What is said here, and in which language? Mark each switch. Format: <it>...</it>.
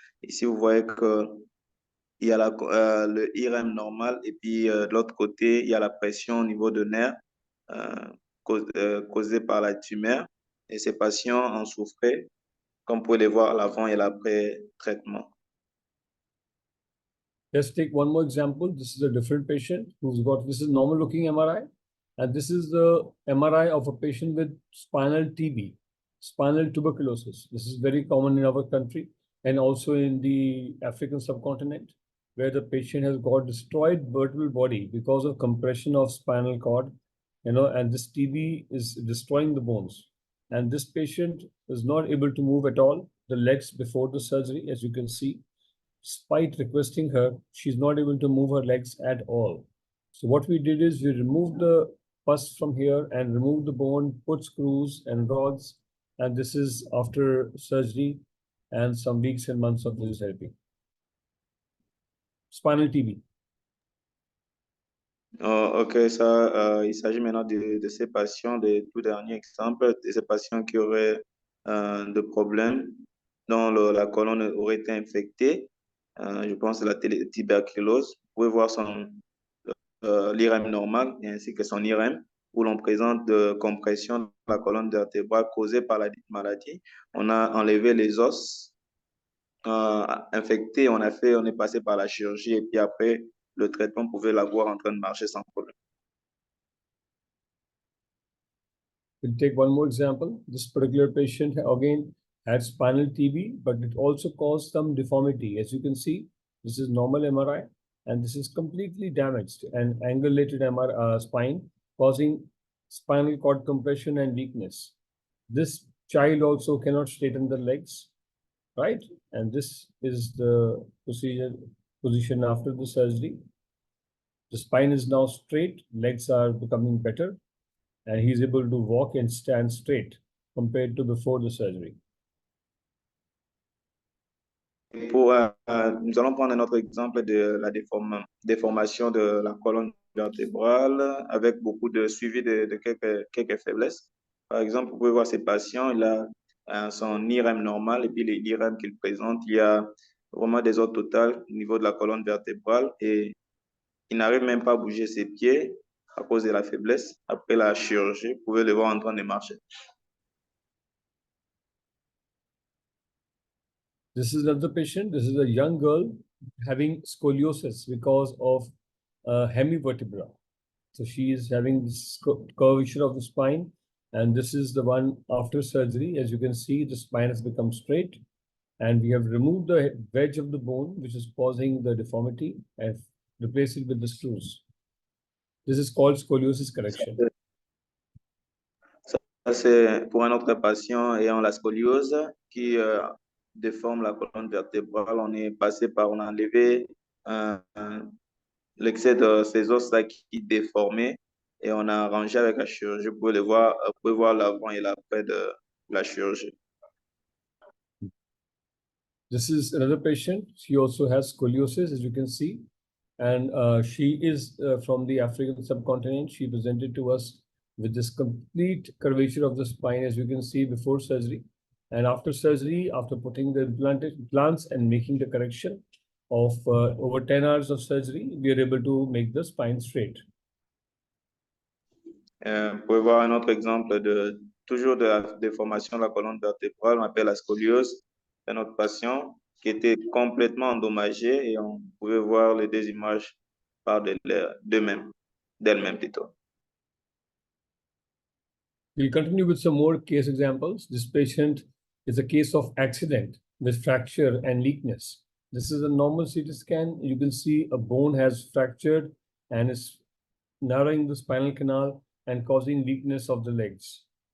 <fr>Ici, vous voyez que il y a le IRM normal et puis de l'autre côté, il y a la pression au niveau de nerfs causée par la tumeur. Et ces patients en souffraient, comme vous pouvez le voir, l'avant et l'après-traitement.</fr> <en>Let's take one more example. This is a different patient who's got, this is normal looking MRI. And this is the MRI of a patient with spinal TB, spinal tuberculosis. This is very common in our country and also in the African subcontinent, where the patient has got destroyed vertebral body because of compression of spinal cord, and this TB is destroying the bones. And this patient is not able to move at all the legs before the surgery, as you can see. Despite requesting her, she's not able to move her legs at all. So what we did is we removed the pus from here and removed the bone, put screws and rods, and this is after surgery and some weeks and months of physiotherapy. Spinal TB.</en> <fr>Ok, ça, il s'agit maintenant de ces patients, de tout dernier exemple, de ces patients qui auraient des problèmes dont la colonne aurait été infectée. Je pense à la tuberculose. Vous pouvez voir l'IRM normal ainsi que son IRM où l'on présente de compression de la colonne vertébrale causée par la maladie. On a enlevé les os infectés, on est passé par la chirurgie et puis après, le traitement pouvait l'avoir en train de marcher sans problème.</fr> <en>We'll take one more example. This particular patient again had spinal TB, but it also caused some deformity. As you can see, this is normal MRI, and this is completely damaged and angulated spine, causing spinal cord compression and weakness. This child also cannot straighten the legs, right? And this is the position after the surgery. The spine is now straight, legs are becoming better, and he's able to walk and stand straight compared to before the surgery.</en> <fr>Nous allons prendre un autre exemple de la déformation de la colonne vertébrale avec beaucoup de suivi de quelques faiblesses. Par exemple, vous pouvez voir ces patients, il a son IRM normal et puis l'IRM qu'il présente, il y a vraiment des os totales au niveau de la colonne vertébrale et il n'arrive même pas à bouger ses pieds à cause de la faiblesse. Après la chirurgie, vous pouvez le voir en train de marcher.</fr> <en>This is another patient. This is a young girl having scoliosis because of hemivertebra. So she is having this curvature of the spine, and this is the one after surgery. As you can see, the spine has become straight, and we have removed the wedge of the bone, which is causing the deformity, and replaced it with the screws. This is called scoliosis correction.</en> <fr>Ça, c'est pour un autre patient ayant la scoliose qui déforme la colonne vertébrale. On a enlevé l'excès de ces os-là qui déformaient et on a arrangé avec la chirurgie. Vous pouvez voir l'avant et l'après de la chirurgie.</fr> <en>This is another patient. She also has scoliosis, as you can see. And she is from the African subcontinent. She presented to us with this complete curvature of the spine, as you can see, before surgery. And after surgery, after putting the implants and making the correction of over 10 hours of surgery, we are able to make the spine straight.</en> <fr>Vous pouvez voir un autre exemple de toujours de la déformation de la colonne vertébrale, on appelle la scoliose. Un autre patient qui était complètement endommagé et on pouvait voir les deux images par d'elles-mêmes plutôt.</fr> <en>We'll continue with some more case examples. This patient is a case of accident with fracture and leakness. This is a normal CT scan. You can see a bone has fractured and is narrowing the spinal canal and causing weakness of the legs.</en>